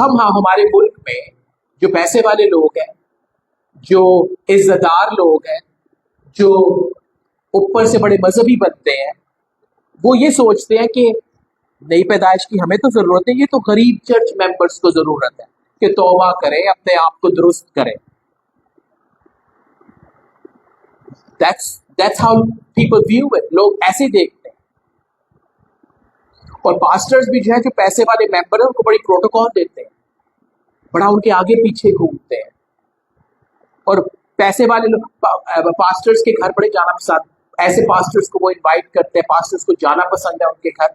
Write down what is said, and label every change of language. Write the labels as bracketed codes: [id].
[ur] ہمارے ملک میں جو پیسے والے لوگ ہیں، جو عزت دار لوگ ہیں، جو اوپر سے بڑے مذہبی بنتے ہیں، وہ یہ سوچتے ہیں کہ نئی پیدائش کی ہمیں تو ضرورت ہے، یہ تو غریب چرچ ممبرس کو ضرورت ہے کہ توبہ کریں، اپنے آپ کو درست کریں. [en] That's how people view it. [ur] لوگ ایسے دیکھتے ہیں. اور پاسٹرز بھی جو ہے، جو پیسے والے ممبر ہیں، ان کو بڑی پروٹوکال دیتے ہیں، بڑا ان کے آگے پیچھے گھومتے ہیں. اور پیسے والے لوگ پاسٹرز کے گھر بڑے جانا پسند، ایسے پاسٹرز کو وہ انوائٹ کرتے ہیں، پاسٹرز کو جانا پسند ہے ان کے گھر.